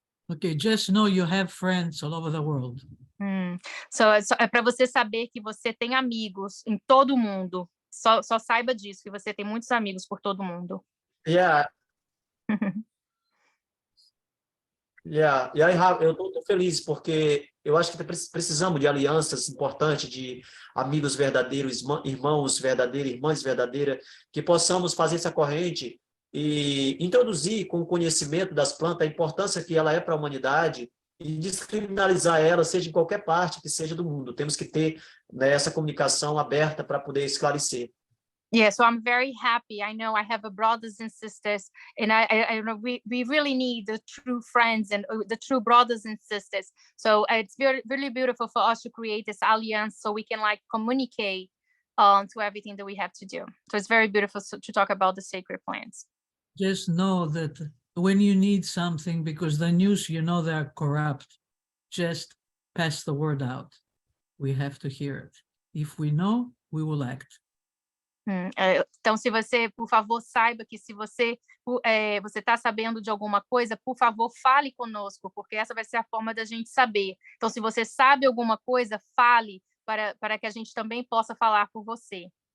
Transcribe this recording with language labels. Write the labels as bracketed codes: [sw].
[en] Okay, just know you have friends all over the world. [pt] So é para você saber que você tem amigos em todo o mundo. Só saiba disso, que você tem muitos amigos por todo o mundo. [en] Yeah. [pt] E aí, eu estou feliz porque eu acho que precisamos de alianças importantes, de amigos verdadeiros, irmãos verdadeiros, irmãs verdadeiras, que possamos fazer essa corrente e introduzir com o conhecimento das plantas a importância que ela é para a humanidade e descriminalizar ela, seja em qualquer parte que seja do mundo. Temos que ter, né, essa comunicação aberta para poder esclarecer. [en] Yeah, so I'm very happy. I know I have brothers and sisters, and I know we really need the true friends and the true brothers and sisters. So it's really beautiful for us to create this alliance so we can like communicate to everything that we have to do. So it's very beautiful to talk about the sacred plants. Just know that when you need something, because the news, they are corrupt, just pass the word out. We have to hear it. If we know, we will act. [pt] Então, se você, por favor, saiba que se você está sabendo de alguma coisa, por favor, fale conosco, porque essa vai ser a forma da gente saber. Então, se você sabe alguma coisa, fale para que a gente também possa falar por você.